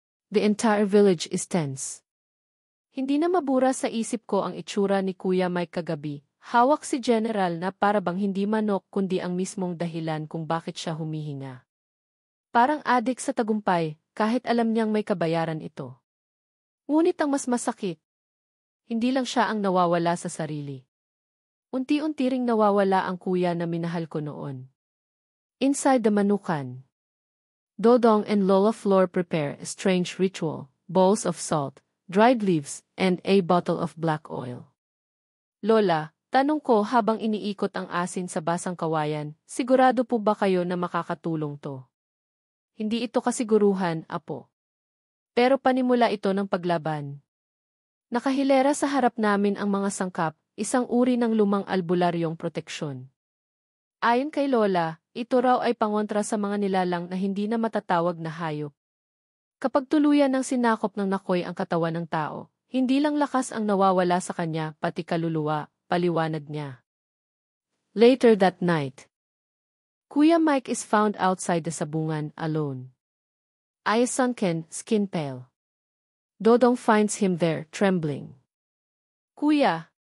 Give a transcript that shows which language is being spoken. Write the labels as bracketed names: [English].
[English] The entire village is tense. [Filipino] Hindi na mabura sa isip ko ang itsura ni Kuya Mike kagabi. Hawak si General na para bang hindi manok kundi ang mismong dahilan kung bakit siya humihinga. Parang adik sa tagumpay, kahit alam niyang may kabayaran ito. Ngunit ang mas masakit, hindi lang siya ang nawawala sa sarili. Unti-unti ring nawawala ang kuya na minahal ko noon. [English] Inside the manukan, Dodong and Lola Flor prepare a strange ritual, bowls of salt, dried leaves, and a bottle of black oil. [Filipino] Lola, tanong ko habang iniikot ang asin sa basang kawayan, sigurado po ba kayo na makakatulong to? Hindi ito kasiguruhan, apo. Pero panimula ito ng paglaban. Nakahilera sa harap namin ang mga sangkap, isang uri ng lumang albularyong proteksyon. Ayon kay Lola, ito raw ay pangontra sa mga nilalang na hindi na matatawag na hayop. Kapag tuluyan ng sinakop ng nakoy ang katawan ng tao, hindi lang lakas ang nawawala sa kanya, pati kaluluwa, paliwanag niya. [English] Later that night, Kuya Mike is found outside the sabungan, alone. Eyes sunken, skin pale. Dodong finds him there, trembling. Kuya!